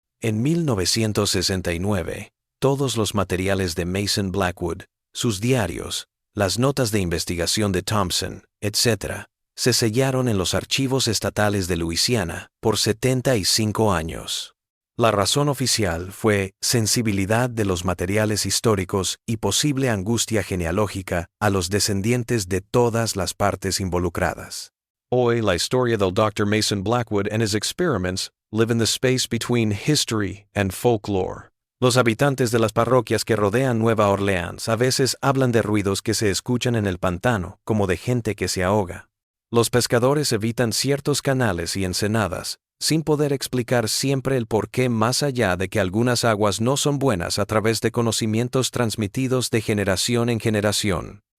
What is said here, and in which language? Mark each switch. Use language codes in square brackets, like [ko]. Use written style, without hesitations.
[es] En 1969, todos los materiales de Mason Blackwood, sus diarios, las notas de investigación de Thompson, etc., se sellaron en los archivos estatales de Luisiana por 75 años. La razón oficial fue sensibilidad de los materiales históricos y posible angustia genealógica a los descendientes de todas las partes involucradas. Hoy la historia del Dr. [en] Mason Blackwood and his experiments live in the space between history and folklore. [es] Los habitantes de las parroquias que rodean Nueva Orleans a veces hablan de ruidos que se escuchan en el pantano, como de gente que se ahoga. Los pescadores evitan ciertos canales y ensenadas, sin poder explicar siempre el porqué más allá de que algunas aguas no son buenas a través de conocimientos transmitidos de generación en generación.